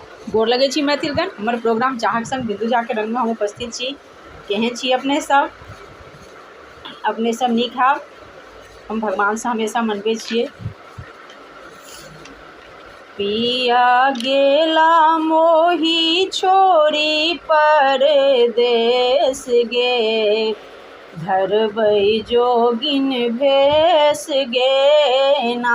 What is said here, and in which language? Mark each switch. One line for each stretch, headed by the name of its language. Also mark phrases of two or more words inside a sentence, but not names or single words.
Maithili: गोर लगे छी मैथिलगण। हमर प्रोग्राम चाहक संग बिंदु झा के रंग में हम उपस्थित छी। केहन छी अपने सब? अपने सब नीक हाव। हम भगवान से हमेशा मनबे छिए। पिया गेला मोही छोरी परदेस गे, धरबै जोगिन भेस गे ना।